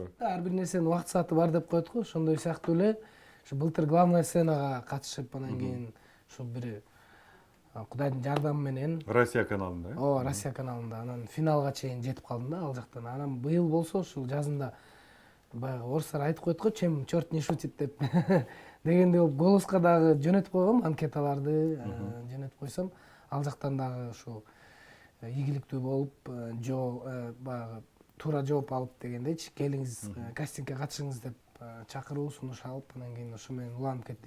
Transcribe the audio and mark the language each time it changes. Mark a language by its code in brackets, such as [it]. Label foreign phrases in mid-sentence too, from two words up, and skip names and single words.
[ky] Ар бир нерсенин убакыт сааты бар деп коет го, ошондой сыяктуу эле. Ушу былтыр главная сценага катышып, анан кийин ушу бир Кудайдын жардамы менен Россия каналында, ооба, Россия каналында анан финалга чейин жетип калдым да ал жактан. Анан быйыл болсо ушул жазында баягы орустар айтып коет го, [ru] чем черт не шутит деп. [ky] Дегенде болуп голоско дагы жөнөтүп койгом, анкеталарды жөнөтүп койсом, ал жактан дагы ушул ийгиликтүү болуп, баягы туура жооп алып дегендейчи, келиңиз кастингге катышыңыз деп чакыруу сунуш алып, анан кийин ошо менен уланып кетти.